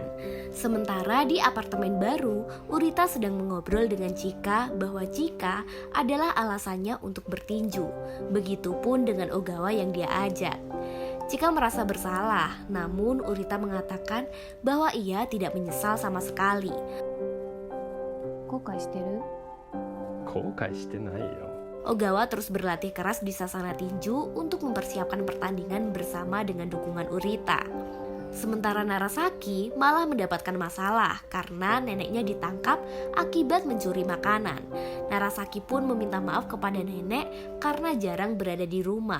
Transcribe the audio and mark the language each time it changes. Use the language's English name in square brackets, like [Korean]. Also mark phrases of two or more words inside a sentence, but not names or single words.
[Indonesian] Sementara di apartemen baru, Urita sedang mengobrol dengan Chika bahwa Chika adalah alasannya untuk bertinju. Begitupun dengan Ogawa yang dia ajak. Chika merasa bersalah, namun Urita mengatakan bahwa ia tidak menyesal sama sekali. [Japanese] 後悔してる？後悔してないよ。 [Indonesian] Ogawa terus berlatih keras di sasana tinju untuk mempersiapkan pertandingan bersama dengan dukungan Urita. Sementara Narasaki malah mendapatkan masalah karena neneknya ditangkap akibat mencuri makanan. Narasaki pun meminta maaf kepada nenek karena jarang berada di rumah.